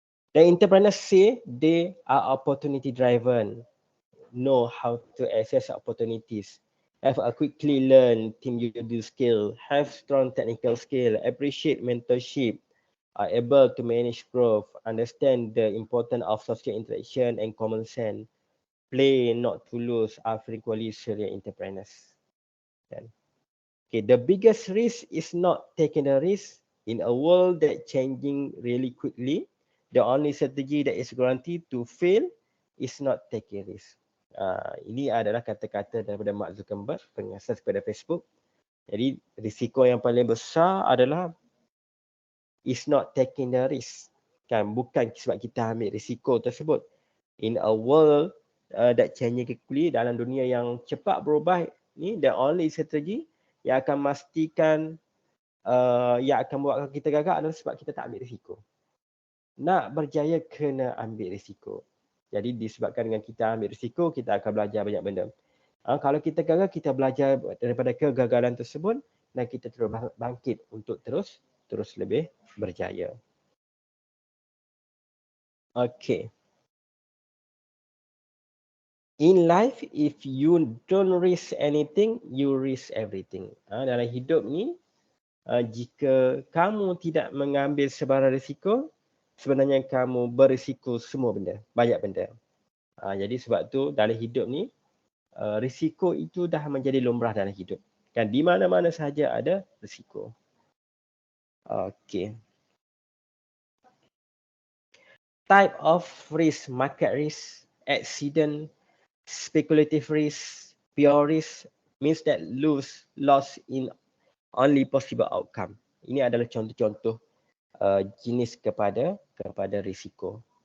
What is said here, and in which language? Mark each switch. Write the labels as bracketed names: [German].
[English] The entrepreneurs say they are opportunity driven, know how to access opportunities, have a quickly learn team building skill, have strong technical skill, appreciate mentorship, are able to manage growth, understand the importance of social interaction and common sense, play not to lose are frequently serial entrepreneurs. Okay, the biggest risk is not taking the risk in a world that changing really quickly. The only strategy that is guaranteed to fail is not taking risk. [Malay] Ini adalah kata-kata daripada Mark Zuckerberg, pengasas kepada Facebook. Jadi risiko yang paling besar adalah [English] is not taking the risk. [Malay] Kan, bukan sebab kita ambil risiko tersebut. [English] In a world that changing quickly, [Malay] dalam dunia yang cepat berubah ni, [English] the only strategy [Malay] yang akan memastikan yang akan buatkan kita gagal adalah sebab kita tak ambil risiko. Nak berjaya kena ambil risiko. Jadi disebabkan dengan kita ambil risiko, kita akan belajar banyak benda. Kalau kita gagal, kita belajar daripada kegagalan tersebut dan kita terus bangkit untuk terus lebih berjaya. [English] Okay. In life, if you don't risk anything, you risk everything. [Malay] Dalam hidup ni, jika kamu tidak mengambil sebarang risiko, sebenarnya kamu berisiko semua benda, banyak benda. Jadi sebab tu dalam hidup ni, risiko itu dah menjadi lumrah dalam hidup. Kan di mana-mana sahaja ada risiko. Okay. [English] Type of risk: market risk, accident, speculative risk, pure risk means that loss in only possible outcome. [Malay] Ini adalah contoh-contoh jenis kepada risiko.